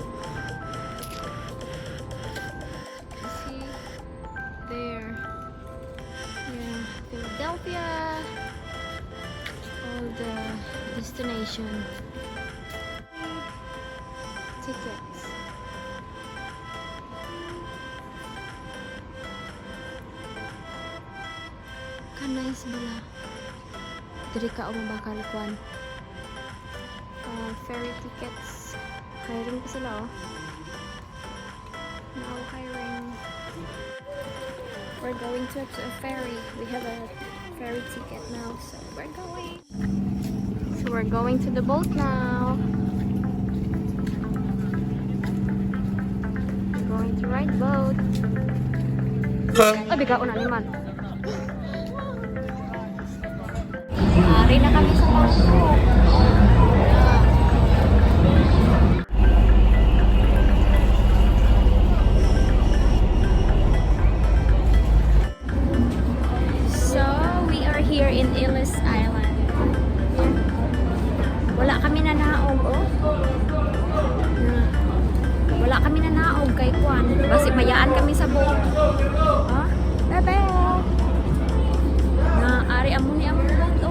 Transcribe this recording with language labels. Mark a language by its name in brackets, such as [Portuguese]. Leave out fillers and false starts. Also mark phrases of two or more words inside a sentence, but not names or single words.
[English] See there, yeah, Philadelphia, all the destination tickets. [Hiligaynon] Nice bala. Diri ka o mabakal kwan. [English] Ferry tickets. [Hiligaynon] Hiring pa sila oh. [English] Now hiring. We're going to a ferry. We have a ferry ticket now, so we're going. So we're going to the boat now. We're going to ride boat. [Hiligaynon] Abi ka una ni man. Ari na kami sa boat. [English] Here in Ellis Island. [Hiligaynon] Wala kami na naog, oh. Wala kami na naog kay Juan. Kasi mayaan kami sa boat. Ha? Bebe! Na, ari amo ni among boat, oh.